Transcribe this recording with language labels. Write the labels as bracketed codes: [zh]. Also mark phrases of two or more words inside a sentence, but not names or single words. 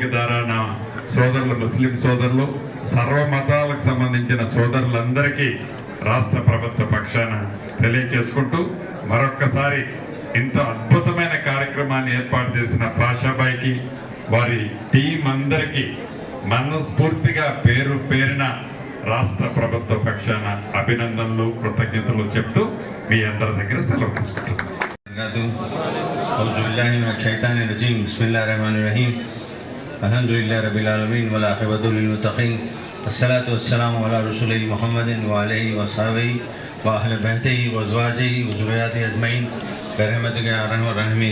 [te] ద్వారా నా సోదరులు, ముస్లిం సోదరులు, సర్వ మతాలకు సంబంధించిన సోదరులందరికీ రాష్ట్ర ప్రభుత్వ పక్షాన తెలియజేసుకుంటూ మరొక్కసారి ఇంత అద్భుతమైన కార్యక్రమాన్ని ఏర్పాటు చేసిన పాషాబాయికి, వారి టీం అందరికీ మనస్ఫూర్తిగా పేరు పేరిన రాష్ట్ర ప్రభుత్వ పక్షాన అభినందనలు, కృతజ్ఞతలు చెప్తూ మీ అందరి దగ్గర సెలవు తీసుకుంటున్నాను. [ar] الحمدللہ رب العالمین والعاقبۃ للمتقین والصلاۃ والسلام علی رسول محمد وعلیہ وصحبہ واہل بیتہ وازواجہ وذریاتہ اجمعین برحمتک یا ارحم الراحمین.